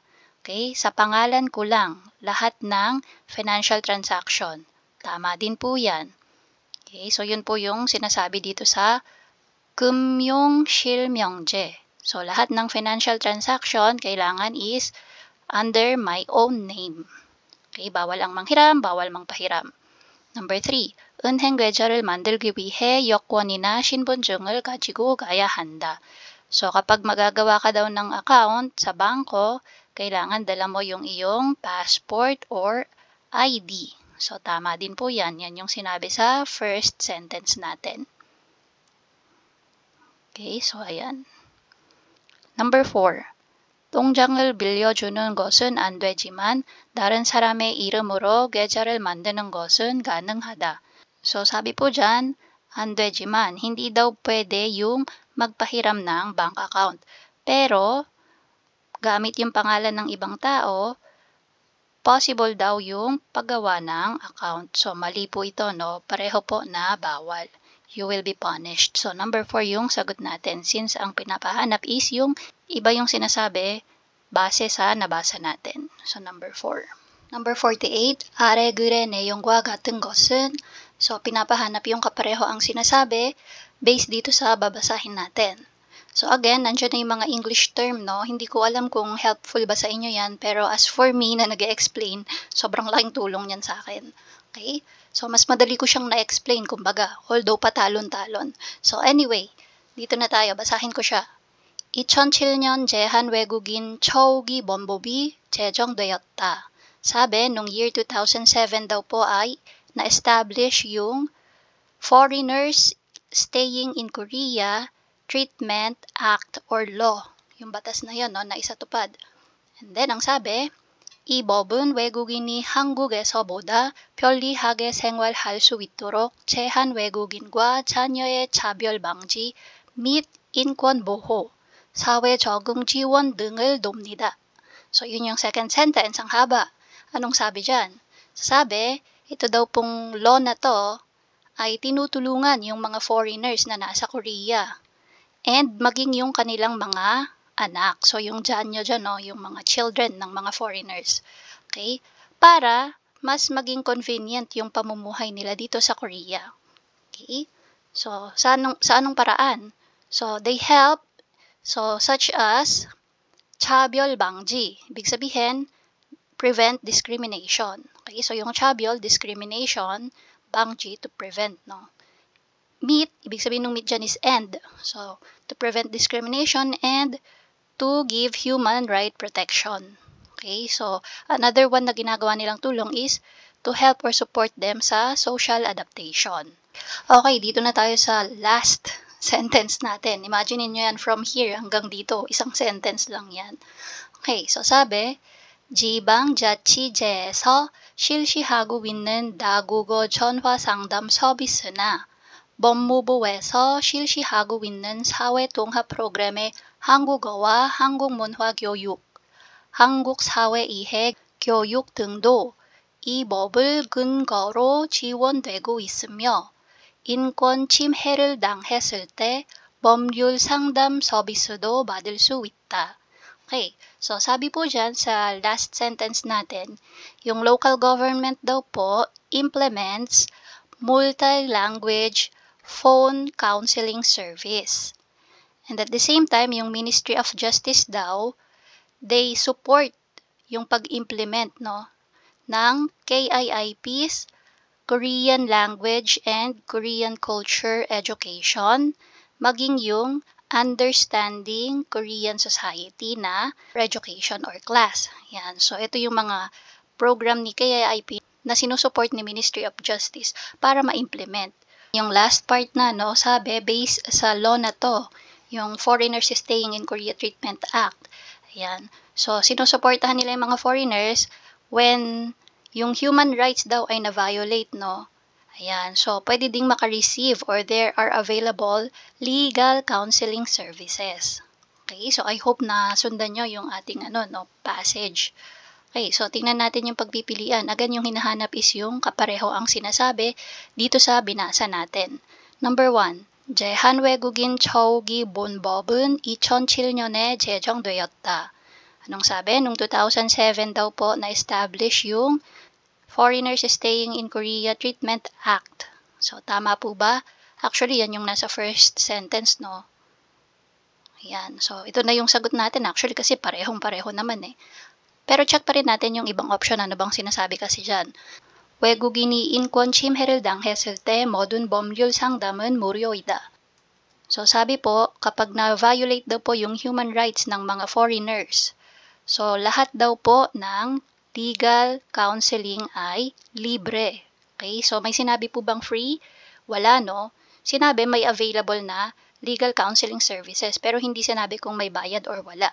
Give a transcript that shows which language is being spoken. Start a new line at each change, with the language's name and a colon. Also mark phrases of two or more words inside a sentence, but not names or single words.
Filipino: Okay, sa pangalan ko lang, lahat ng
English: financial transaction.
Filipino: Tama din po yan. Okay, so yun po yung sinasabi dito sa 금융실명제. So lahat ng
English: financial transaction
Filipino: kailangan is
English: under my own name.
Filipino: Okay, bawal ang manghiram, bawal mangpahiram.
English: Number 3,
Korean: 은행 계좌를 만들기 위해 여권이나 신분증을 가지고 가야 한다.
Filipino: So kapag magagawa ka daw ng account sa bangko, kailangan dala mo yung iyong
English: passport or ID.
Filipino: So, tama din po yan. Yan yung sinabi sa
English: first sentence
Filipino: natin. Okay, so ayan. Number 4.
Korean: 통장을 빌려주는 것은 안 되지만 다른 사람의 이름으로 계좌를 만드는 것은 가능하다.
Filipino: So, sabi po dyan,
Korean: 안 되지만,
Filipino: hindi daw pwede yung magpahiram ng bank account. Pero, gamit yung pangalan ng ibang tao, possible daw yung paggawa ng account. So, mali po ito, no? Pareho po na bawal.
English: You will be punished.
Filipino: So, number 4 yung sagot natin. Since ang pinapahanap is yung iba yung sinasabi base sa nabasa natin.
English: So, number 4. Number 48,
Korean: 아래 글의 내용과 같은 것은,
Filipino: so, pinapahanap yung kapareho ang sinasabi based dito sa babasahin natin. So, again, nandiyan na yung mga
English: English term,
Filipino: no? Hindi ko alam kung helpful ba sa inyo yan, pero
English: as for me
Filipino: na nag-explain, sobrang laking tulong yan sa akin. Okay? So, mas madali ko siyang na-explain, kumbaga, although patalon-talon. So, anyway, dito na tayo, basahin ko siya.
Korean: 2007년 제한 외국인 처우기 범법이 제정되었다.
Filipino: Sabi, nung year 2007 daw po ay na-establish yung
English: Foreigners Staying in Korea Treatment Act or Law.
Filipino: Yung batas na yun, no, na isatupad. And then, ang sabi,
Korean: 이 법은 외국인이 한국에서보다 편리하게 생활할 수 있도록 제한 외국인과 자녀의 차별 방지 및 인권 보호, 사회 적응 지원 등을 돕니다.
Filipino: So, yun yung second sentence, ang haba. Anong sabi dyan? Sabi, ito daw pong law na to ay tinutulungan yung mga foreigners na nasa Korea and maging yung kanilang mga anak. So, yung dyan nyo dyan, no? Yung mga children ng mga foreigners. Okay? Para mas maging convenient yung pamumuhay nila dito sa Korea. Okay? So, sa anong paraan?
English: So, they help, so such as
Korean: 차별 방지.
Filipino: Ibig sabihin,
English: prevent discrimination.
Filipino: Okay? So, yung 차별, discrimination, 방지,
English: to prevent, no? Meet,
Filipino: ibig sabihin ng meet dyan is end.
English: So, to prevent discrimination and to give human right protection.
Filipino: Okay, so another one na ginagawa nilang tulong is
English: to help or support them
Filipino: sa
English: social adaptation.
Filipino: Okay, dito na tayo sa last sentence natin. Imagine niyo yan
English: from here
Filipino: hanggang dito. Isang sentence lang yan. Okay, so sabi,
Korean: 지방자치제에서 실시하고 있는 다국어 전화 상담 서비스나 법무부에서 실시하고 있는 사회통합 프로그램의 한국어와 한국문화 교육, 한국사회이해 교육 등도 이 법을 근거로 지원되고 있으며 인권 침해를 당했을 때 법률 상담 서비스도 받을 수 있다.
Filipino: Okay, so sabi po dyan sa
English: last sentence
Filipino: natin, yung
English: local government
Filipino: daw po
English: implements multi-language phone counseling service. And at the same time,
Filipino: yung
English: Ministry of Justice
Filipino: daw,
English: they support
Filipino: yung pag-implement, no, ng
English: KIIP's Korean Language and Korean Culture Education,
Filipino: maging yung
English: Understanding Korean Society
Filipino: na education or class. Yan. So, ito yung mga program ni KIIP na sinusupport ni
English: Ministry of Justice
Filipino: para ma-implement. Yung
English: last part
Filipino: na, no, sabi, based sa law na to, yung
English: Foreigners Staying in Korea Treatment Act.
Filipino: Ayan. So, sinusuportahan nila yung mga foreigners when yung
English: human rights
Filipino: daw ay na-violate, no? Ayan. So, pwede ding maka-receive
English: or there are available legal counseling services.
Filipino: Okay? So,
English: I hope
Filipino: na sundan nyo yung ating passage. Okay, so tingnan natin yung pagpipilian. Again, yung hinahanap is yung kapareho ang sinasabi dito sa binasa natin.
English: Number 1,
Korean: 제한 외국인 처우기 본법은 2007년에 제정되었다.
Filipino: Anong sabi? Noong 2007 daw po na-establish yung
English: Foreigners Staying in Korea Treatment Act.
Filipino: So, tama po ba? Actually, yan yung nasa
English: first sentence,
Filipino: no? Ayan. So, ito na yung sagot natin actually kasi parehong-pareho naman eh. Pero check pa rin natin yung ibang option. Ano bang sinasabi kasi dyan?
Korean: 외국인이 인권 침해를 당했을 때 모든 법률 상담은 무료이다.
Filipino: So sabi po, kapag na-violate daw po yung
English: human rights
Filipino: ng mga foreigners, So, lahat daw po ng
English: legal counseling
Filipino: ay libre. Okay? So, may sinabi po bang free? Wala, no? Sinabi may available na
English: legal counseling services,
Filipino: pero hindi sinabi kung may bayad or wala.